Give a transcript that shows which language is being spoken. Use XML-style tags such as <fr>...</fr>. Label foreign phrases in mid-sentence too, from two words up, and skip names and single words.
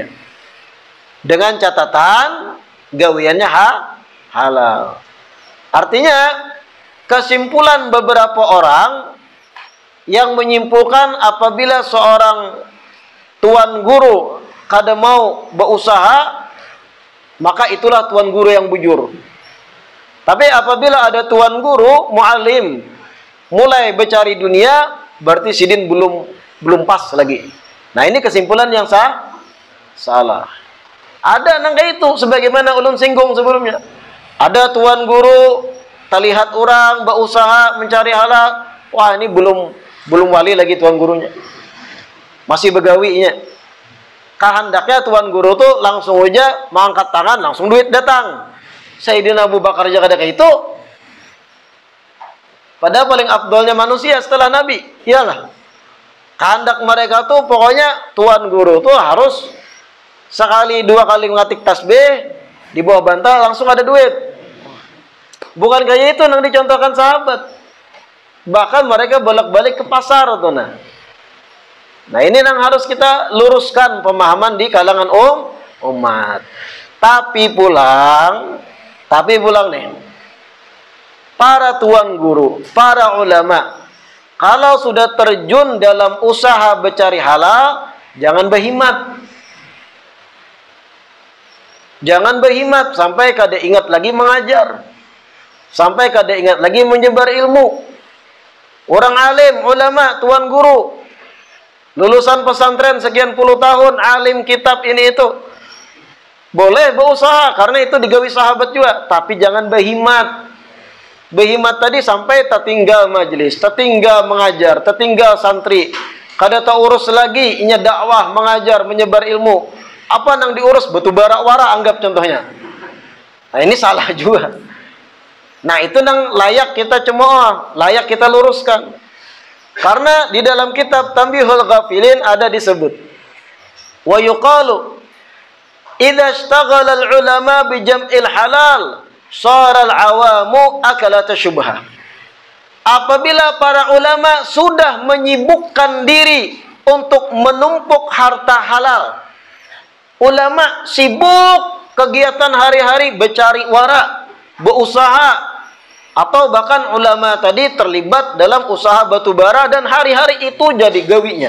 <id>Dengan catatan gawiannya halal. Artinya kesimpulan beberapa orang yang menyimpulkan apabila seorang tuan guru kada mau berusaha, maka itulah tuan guru yang bujur. Tapi apabila ada tuan guru muallim mulai bercari dunia, berarti sidin belum pas lagi. Nah, ini kesimpulan yang salah. Ada nangga itu sebagaimana ulun singgung sebelumnya. Ada tuan guru terlihat orang berusaha mencari halal, wah ini belum wali lagi tuan gurunya, masih begawinya. Kehendaknya tuan guru tuh langsung aja mengangkat tangan, langsung duit datang. Sayyidina Abu Bakar aja kayak itu. Padahal paling afdolnya manusia setelah Nabi. Iyalah, kehendak mereka tuh pokoknya tuan guru tuh harus sekali 2 kali ngatik tasbih di bawah bantal langsung ada duit. Bukan kayak itu yang dicontohkan sahabat. Bahkan mereka bolak-balik ke pasar tuh. Nah, ini yang harus kita luruskan pemahaman di kalangan umat. Tapi pulang nih, para tuan guru, para ulama, kalau sudah terjun dalam usaha mencari halal, jangan berhimat. Jangan berhimat sampai kada ingat lagi mengajar, sampai kada ingat lagi menyebar ilmu. Orang alim, ulama, tuan guru, lulusan pesantren sekian puluh tahun, alim kitab ini itu, boleh berusaha karena itu digawi sahabat juga, tapi jangan berhimat. Berhimat tadi sampai tertinggal majelis, tertinggal mengajar, tertinggal santri, kada tak urus lagi inya dakwah, mengajar, menyebar ilmu. Apa yang diurus? Batu bara wara anggap contohnya. Nah, ini salah juga. Nah, itu yang layak kita cemooh, layak kita luruskan. Karena di dalam kitab Tanbihul Ghafilin ada disebut,</id> <ar>ويقال إذا اشتغل العلماء بجمع الحلال صار العوام أكلة الشبهة.</ar> <id>Apabila para ulama sudah menyibukkan diri untuk menumpuk harta halal, ulama sibuk kegiatan hari-hari bercari wara, berusaha, atau bahkan ulama tadi terlibat dalam usaha batubara dan hari-hari itu jadi gawinya.</id>